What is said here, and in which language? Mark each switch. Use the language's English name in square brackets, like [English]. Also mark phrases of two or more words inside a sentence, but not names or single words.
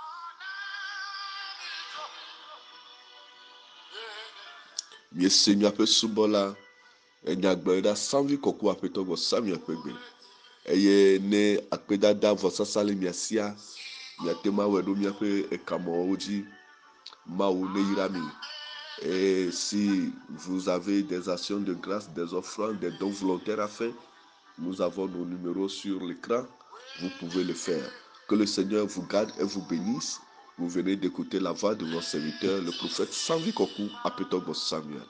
[Ewe] Miese miaƒe subɔla enyagblɔ ɖa sãvi kɔku aƒetɔ gbɔ sa miaƒe gbe eye ne akpedada vɔsasa le mia sia miate ma wɔe ɖo miaƒe ekamɔwo dzi mawu ne yra mi. [French] Et si vous avez des actions de grâce, des offrandes, des dons volontaires à faire, nous avons nos numéros sur l'écran. Vous pouvez le faire. Que le Seigneur vous garde et vous bénisse. Vous venez d'écouter la voix de notre serviteur, le prophète Sãnvi Kɔku Aƒetɔ Gbɔ Samuel.